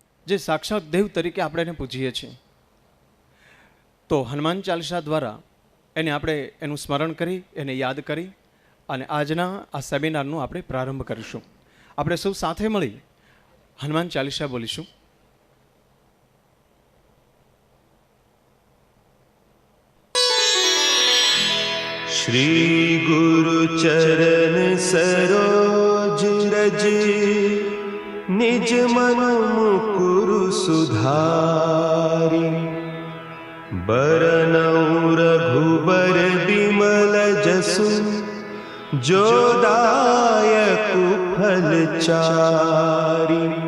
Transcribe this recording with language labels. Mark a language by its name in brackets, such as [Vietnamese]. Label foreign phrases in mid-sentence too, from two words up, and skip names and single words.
[Gujarati] જે સાક્ષાત દેવ તરીકે આપણે એને પૂજીએ છીએ. તો હનુમાન ચાલીસા દ્વારા આપણે એનું સ્મરણ કરી, એને યાદ કરી અને આજના આ સેમિનારનો આપણે પ્રારંભ કરીશું. આપણે સૌ સાથે મળી હનુમાન ચાલીસા બોલીશું. [Awadhi] श्री गुरु चरण सरोज रज निज मन मुकुरु सुधारि बरनउँ रघुबर बिमल जसु जो दायकु फल चारि